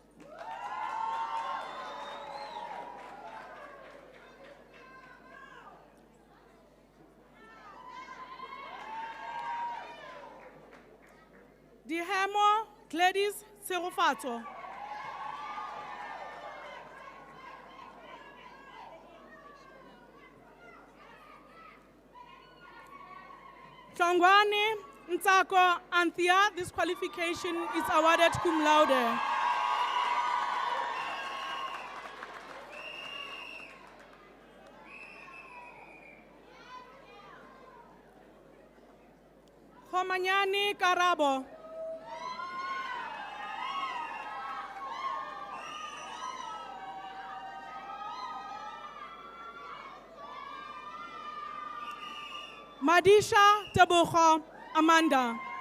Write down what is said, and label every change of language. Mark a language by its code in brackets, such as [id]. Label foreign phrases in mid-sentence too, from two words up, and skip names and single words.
[en] Dihemo Gladys Serofato. Tlongwane Ntsako Anthea, this qualification is awarded [la] cum laude. [en] Khomanyani Karabo. Madisha Tabucho Amanda.